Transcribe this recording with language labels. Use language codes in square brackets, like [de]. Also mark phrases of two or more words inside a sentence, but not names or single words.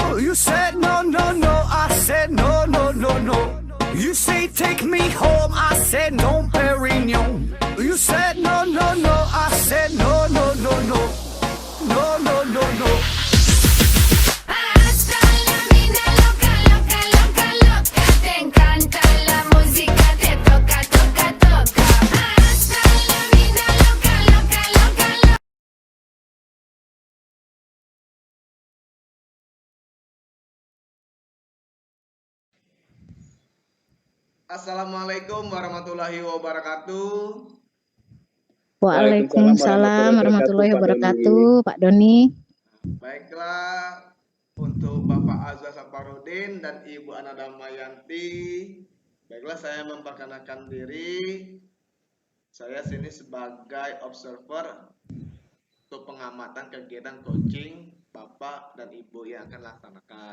[en] You said no, no, no, I said no, no, no, no. You say take me home, I said no, Perignon. You said no, no, no, I said no, no, no, no. No, no, no, no. [es] Hasta la mina loca, loca, loca, loca. Te encanta la música, te toca, toca, toca. Hasta la mina loca, loca, loca, loca. [ar] السلام عليكم ورحمة الله وبركاته. وعليكم السلام ورحمة الله وبركاته, [id] Pak Doni. Baiklah, untuk Bapak Azwar Saparudin dan Ibu Ana Damayanti, baiklah saya memperkenalkan diri. Saya sini sebagai observer untuk pengamatan kegiatan coaching Bapak dan Ibu yang akan laksanakan.